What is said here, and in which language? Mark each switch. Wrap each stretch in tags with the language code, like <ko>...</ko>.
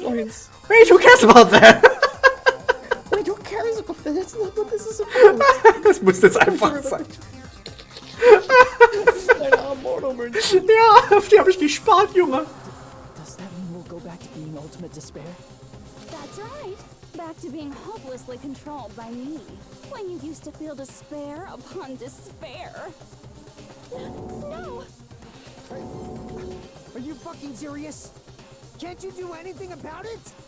<en>Wait, who cares about that? Wait, who cares about that? That's not what this is about.</en> <de>Das muss jetzt einfach sein. Deine armen Monomünzen. Ja, auf die habe ich gespart, Junge.</de> <en>Does that mean we'll go back to being ultimate despair? That's right. Back to being hopelessly controlled by me. When you used to feel despair upon despair. No! Are you fucking serious? Can't you do anything about it?</en>